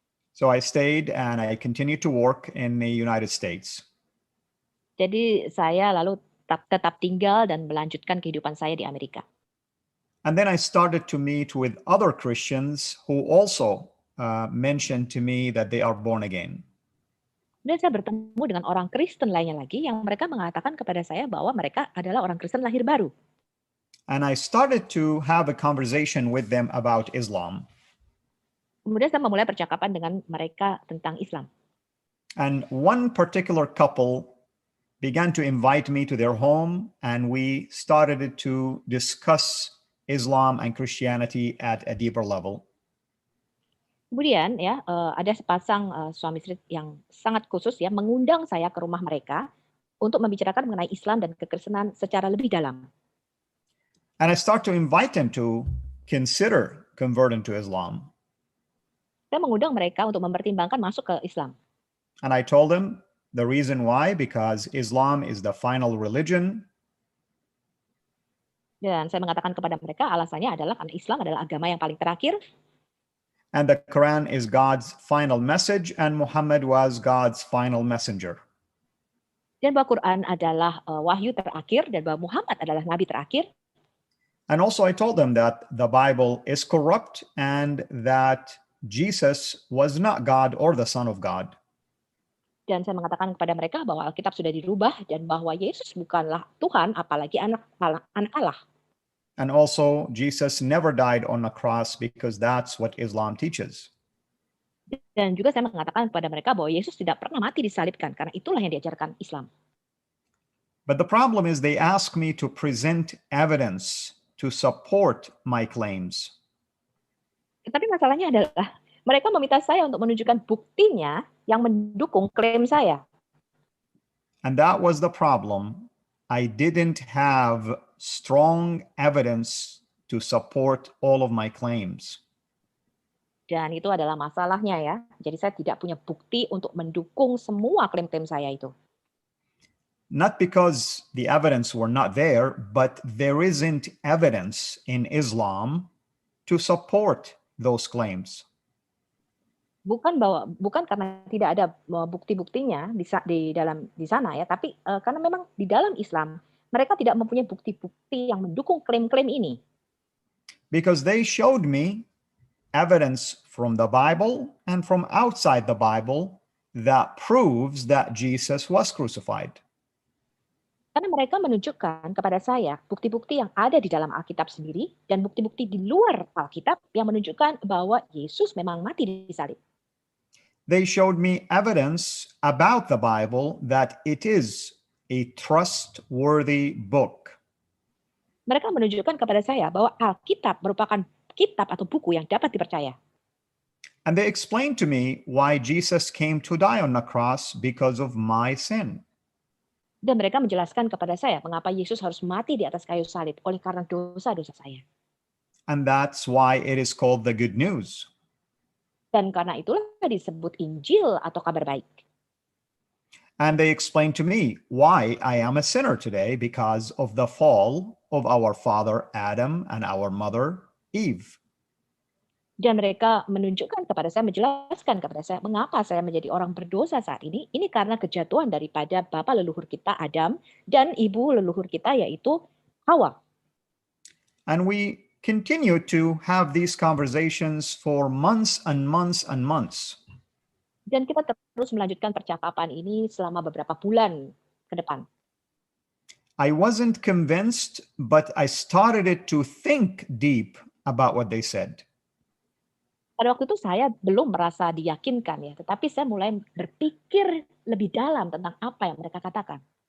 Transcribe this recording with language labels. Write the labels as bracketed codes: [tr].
[en] So I stayed and I continued to work in the United States. [id] Jadi saya lalu tetap tinggal dan melanjutkan kehidupan saya di Amerika. [en] And then I started to meet with other Christians who also mentioned to me that they are born again. [id] Dan saya bertemu dengan orang Kristen lainnya lagi yang mereka mengatakan kepada saya bahwa mereka adalah orang Kristen lahir baru. [en] And I started to have a conversation with them about Islam. [id] Kemudian saya memulai percakapan dengan mereka tentang Islam. [en] And one particular couple began to invite me to their home, and we started to discuss Islam and Christianity at a deeper level. [id] Kemudian ya ada sepasang suami istri yang sangat khusus ya mengundang saya ke rumah mereka untuk membicarakan mengenai Islam dan kekristenan secara lebih dalam. [en] And I start to invite them to consider converting to Islam. [id] Saya mengundang mereka untuk mempertimbangkan masuk ke Islam. [en] And I told them the reason why, because Islam is the final religion. [id] Dan saya mengatakan kepada mereka alasannya adalah karena Islam adalah agama yang paling terakhir. [en] And the Quran is God's final message, and Muhammad was God's final messenger. [id] Dan bahwa Quran adalah wahyu terakhir dan bahwa Muhammad adalah nabi terakhir. [en] And also I told them that the Bible is corrupt and that Jesus was not God or the Son of God. [id] Dan saya mengatakan kepada mereka bahwa Alkitab sudah dirubah dan bahwa Yesus bukanlah Tuhan, apalagi anak Allah. [en] And also, Jesus never died on a cross because that's what Islam teaches. [id] Dan juga saya mengatakan kepada mereka bahwa Yesus tidak pernah mati disalibkan, karena itulah yang diajarkan Islam. [en] But the problem is they ask me to present evidence to support my claims. [id] Tetapi masalahnya adalah mereka meminta saya untuk menunjukkan buktinya yang mendukung klaim saya. [en] And that was the problem. I didn't have strong evidence to support all of my claims. [id] Dan itu adalah masalahnya ya. Jadi saya tidak punya bukti untuk mendukung semua klaim-klaim saya itu. [en] Not because the evidence were not there, but there isn't evidence in Islam to support those claims. [id] Bukan karena tidak ada bukti-buktinya di sana ya, tapi karena memang di dalam Islam mereka tidak mempunyai bukti-bukti yang mendukung klaim-klaim ini. [en] Because they showed me evidence from the Bible and from outside the Bible that proves that Jesus was crucified. [id] Karena mereka menunjukkan kepada saya bukti-bukti yang ada di dalam Alkitab sendiri dan bukti-bukti di luar Alkitab yang menunjukkan bahwa Yesus memang mati disalib. [en] They showed me evidence about the Bible that it is a trustworthy book. [id] Mereka menunjukkan kepada saya bahwa Alkitab merupakan kitab atau buku yang dapat dipercaya. [en] And they explained to me why Jesus came to die on the cross because of my sin. [id] Dan mereka menjelaskan kepada saya mengapa Yesus harus mati di atas kayu salib oleh karena dosa-dosa saya. [en] And that's why it is called the good news. [id] Dan karena itulah disebut Injil atau kabar baik. [en] And they explained to me why I am a sinner today because of the fall of our father Adam and our mother Eve. [id] Dan mereka menunjukkan kepada saya, menjelaskan kepada saya mengapa saya menjadi orang berdosa saat ini. Ini karena kejatuhan daripada bapa leluhur kita Adam dan ibu leluhur kita yaitu Hawa. [en] And we continue to have these conversations for months and months and months. [id] Dan kita terus melanjutkan percakapan ini selama beberapa bulan ke depan. [en] I wasn't convinced, but I started to think deep about what they said. [id] Pada waktu itu saya belum merasa diyakinkan ya, tetapi saya mulai berpikir lebih dalam tentang apa yang mereka katakan.